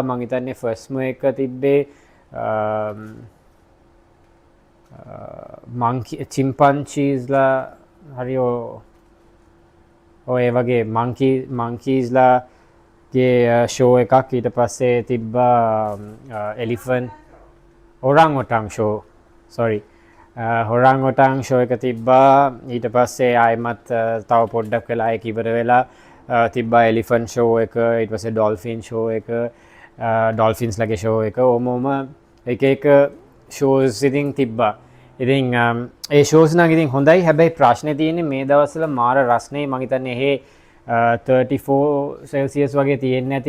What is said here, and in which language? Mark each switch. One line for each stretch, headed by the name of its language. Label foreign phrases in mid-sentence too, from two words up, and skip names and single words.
Sinhala: මම හිතන්නේ ෆස්ට්ම එක තිබ්බේ
English: monkey chimpanzees
Sinhala: ලා හරි ඔය වගේ monkeysලා ගේ ෂෝ එකක්. ඊට පස්සේ තිබ්බා
English: elephant orang-otan show orang-otan show
Sinhala: එක තිබ්බා. ඊට පස්සේ ආයෙමත් තව පොඩ්ඩක් වෙලා ඒක ඉවර වෙලා තිබ්බා
English: elephant show
Sinhala: එක. ඊට පස්සේ
English: dolphin show
Sinhala: එක, ඩොල්ෆින්ස් ලගේ ෂෝ එක. ඕමෝම එක එක ෂෝස් ඉතින් තිබ්බා. ඉතින් ඒ ෂෝස් නම් ඉතින් හොඳයි. හැබැයි ප්‍රශ්නේ තියෙන්නේ මේ දවස්වල මාර රස්නේ. මම හිතන්නේ එහෙ 34 සෙල්සියස් වගේ තියෙන්නේ නැති.